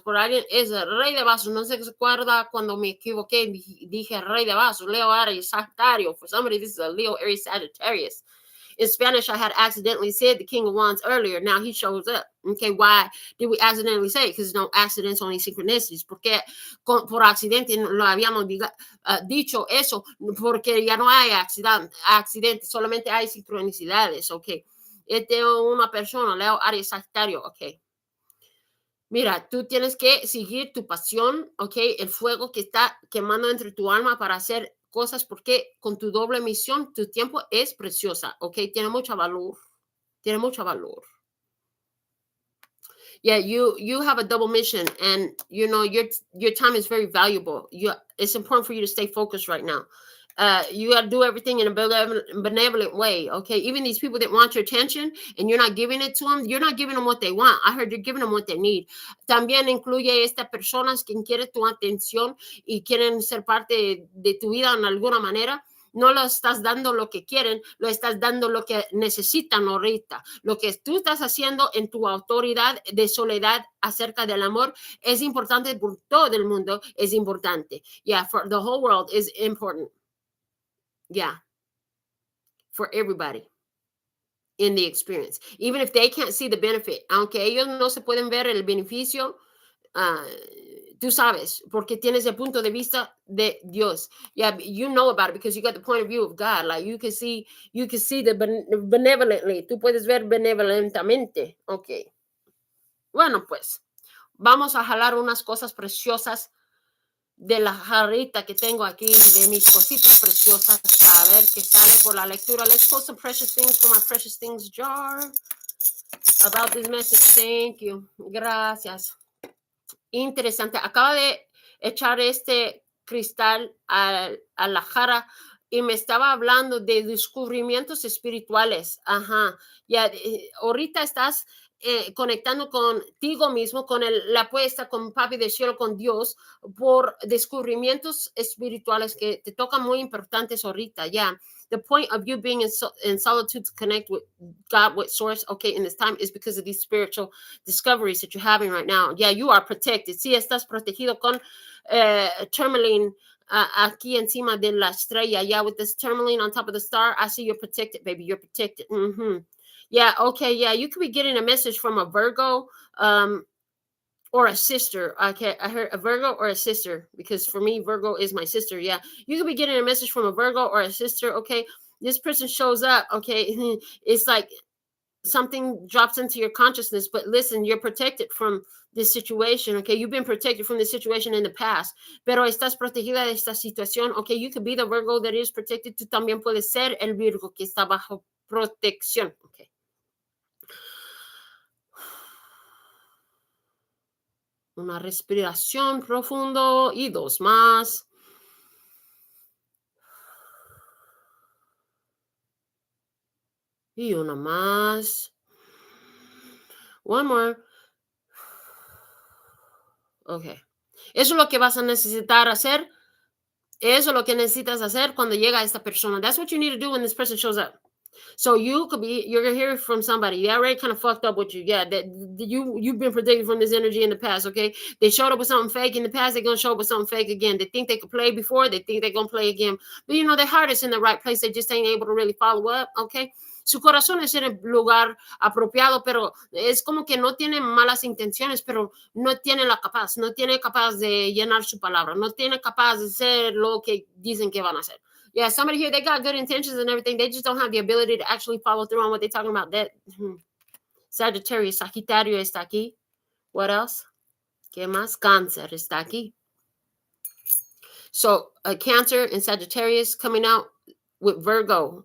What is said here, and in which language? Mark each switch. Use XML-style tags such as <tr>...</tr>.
<es>Por alguien es el Rey de Vasos. No se acuerda cuando me equivoqué. Dije Rey de Vasos. Leo, Aries, Sagitario.</es> <en>For somebody, this is a Leo, Aries, Sagittarius. In Spanish, I had accidentally said the King of Wands earlier. Now he shows up. Okay, why did we accidentally say it? Because no accidents, only synchronicities.</en> <es>Porque por accidente lo habíamos dicho eso, porque ya no hay accidentes, solamente hay sincronicidades. Okay, este es una persona, Leo, Aries, Sagitario. Okay. Mira, tú tienes que seguir tu pasión, ¿ok? El fuego que está quemando entre tu alma para hacer cosas porque con tu doble misión, tu tiempo es preciosa, ¿ok? Tiene mucho valor. Tiene mucho valor.</es> <en>Yeah, you have a double mission, and your time is very valuable. It's important for you to stay focused right now. You got to do everything in a benevolent way, okay? Even these people that want your attention and you're not giving it to them, you're not giving them what they want. I heard you're giving them what they need.</en> <es>También incluye estas personas que quieren tu atención y quieren ser parte de tu vida en alguna manera. No lo estás dando lo que quieren, lo estás dando lo que necesitan ahorita. Lo que tú estás haciendo en tu autoridad de soledad acerca del amor es importante por todo el mundo, es importante.</es> <en>Yeah, for the whole world is important. Yeah, for everybody in the experience. Even if they can't see the benefit,</en> <es>aunque ellos no se pueden ver el beneficio, tú sabes, porque tienes el punto de vista de Dios.</es> <en>Yeah, you know about it because you got the point of view of God. Like you can see the benevolently.</en> <es>Tú puedes ver benevolentamente. Okay. Bueno, pues vamos a jalar unas cosas preciosas de la jarrita que tengo aquí, de mis cositas preciosas, a ver qué sale por la lectura.</es> <en>Let's pull some precious things from my precious things jar about this message. Thank you.</en> <es>Gracias. Interesante. Acaba de echar este cristal a la jarra y me estaba hablando de descubrimientos espirituales. Ajá. Ya, ahorita estás conectando contigo mismo, con la apuesta, con Papi del Cielo, con Dios, por descubrimientos espirituales que te tocan muy importantes ahorita. Ya.</es> <en>The point of you being in solitude to connect with God, with Source, okay, in this time is because of these spiritual discoveries that you're having right now. Yeah, you are protected.</en> <es>Sí, estás protegido con tourmaline aquí encima de la estrella.</es> <en>Yeah, with this tourmaline on top of the star, I see you're protected, baby. You're protected. Mm-hmm. Yeah, okay, yeah, you could be getting a message from a Virgo, or a sister. Okay, I heard a Virgo or a sister, because for me, Virgo is my sister. Yeah, you could be getting a message from a Virgo or a sister. Okay, this person shows up. Okay, it's like something drops into your consciousness, but listen, you're protected from this situation. Okay, you've been protected from this situation in the past,</en> <es>pero estás protegida de esta situación.</es> <en>Okay, you could be the Virgo that is protected.</en> <es>Tú también puedes ser el Virgo que está bajo protección. Okay. Una respiración profundo y dos más. Y una más.</es> <en>One more.</en> <es>Ok. Eso es lo que vas a necesitar hacer. Eso es lo que necesitas hacer cuando llega esta persona.</es> <en>That's what you need to do when this person shows up. So you're going to hear from somebody. They already kind of fucked up with you. Yeah, that you've been protected from this energy in the past, okay? They showed up with something fake in the past. They're going to show up with something fake again. They think they could play before. They think they're going to play again. But, their heart is in the right place. They just ain't able to really follow up, okay?</en> <es>Su corazón es en el lugar apropiado, pero es como que no tiene malas intenciones, pero no tiene capaz de llenar su palabra. No tiene capaz de hacer lo que dicen que van a hacer.</es> <en>Yeah, somebody here, they got good intentions and everything. They just don't have the ability to actually follow through on what they're talking about. That Sagittarius,</en> <es>Sagitario está aquí.</es> <en>What else?</en> <es>¿Qué más? Cáncer está aquí.</es> <en>So, Cancer and Sagittarius coming out with Virgo.</en>